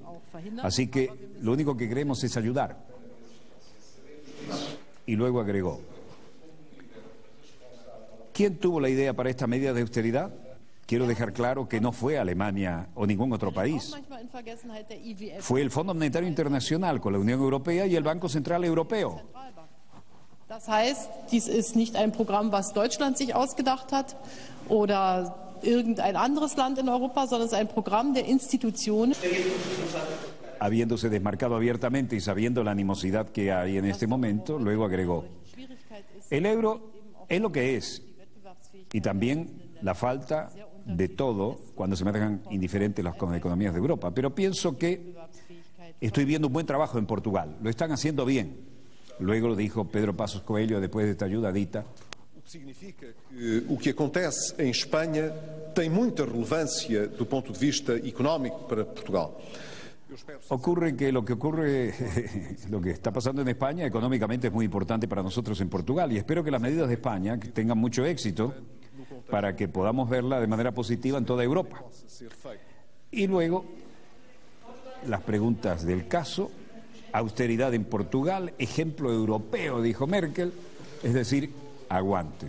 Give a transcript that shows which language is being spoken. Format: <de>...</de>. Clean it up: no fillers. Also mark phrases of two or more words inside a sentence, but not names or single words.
<es>Así que lo único que queremos es ayudar. Y luego agregó: ¿quién tuvo la idea para esta medida de austeridad? Quiero dejar claro que no fue Alemania o ningún otro país. Fue el Fondo Monetario Internacional con la Unión Europea y el Banco Central Europeo.</es> <de>Das heißt, dies ist nicht ein Programm, was Deutschland sich ausgedacht hat oder irgendein anderes Land in Europa, sondern es ist ein Programm der Institutionen.</de> <es>Habiéndose desmarcado abiertamente y sabiendo la animosidad que hay en este momento, luego agregó: el euro es lo que es, y también la falta de todo cuando se me dejan indiferentes las economías de Europa. Pero pienso que estoy viendo un buen trabajo en Portugal, lo están haciendo bien. Luego lo dijo Pedro Passos Coelho después de esta ayudadita.</es> <pt>Significa que o que acontece em Espanha tem muita relevância do ponto de vista económico para Portugal.</pt> <es>Ocurre que lo que está pasando en España económicamente es muy importante para nosotros en Portugal, y espero que las medidas de España tengan mucho éxito para que podamos verla de manera positiva en toda Europa. Y luego, las preguntas del caso: austeridad en Portugal, ejemplo europeo, dijo Merkel, es decir, aguanten.</es>